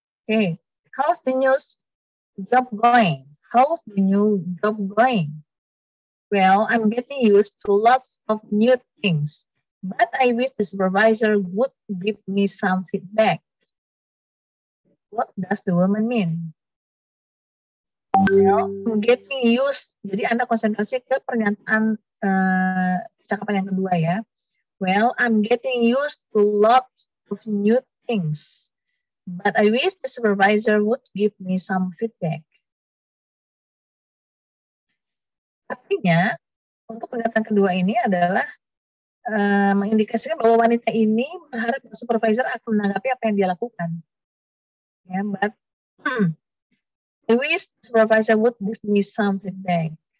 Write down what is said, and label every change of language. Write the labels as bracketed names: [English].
[English] Okay, how's the new job going? How's the new job going? Well, I'm getting used to lots of new things, but I wish the supervisor would give me some feedback. What does the woman mean? Well, I'm getting used. [Indonesian] Jadi Anda konsentrasi ke pernyataan cakapan yang kedua ya. [English] Well, I'm getting used to lots of new things, but I wish the supervisor would give me some feedback. [Indonesian] Artinya, untuk pernyataan kedua ini adalah mengindikasikan bahwa wanita ini berharap supervisor akan menanggapi apa yang dia lakukan. [English] Ya, but I wish the supervisor would give me some feedback.